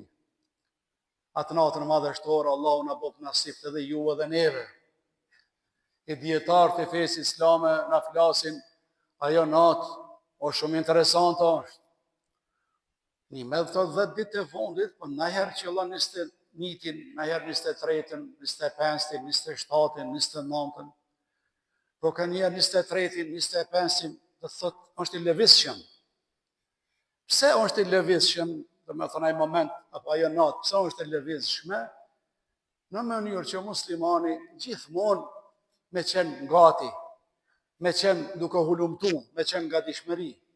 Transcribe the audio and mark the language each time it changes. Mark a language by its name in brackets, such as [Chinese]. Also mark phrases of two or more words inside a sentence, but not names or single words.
[Albanian] Atë natën madhështore, Allahu na bof nasip të dhe juve dhe neve. E dietarët e fesë islame na flasin, ajo natë o shumë interesante është. Një me këto 10 ditë e fundit, po nëherë qëllon 21-in, nëherë 23-in, 25-in, 27-in, 29-in, po ka njerë 23-in, 25-in, dhe thot, është i lëvizshëm. Pse është i lëvizshëm, dhe me thënë ai moment, apo ajo natë, pse është i lëvizshme? Në mënyrë që muslimani gjithmonë me qenë gati, me qenë duke hulumtu, me qenë gatishmëri.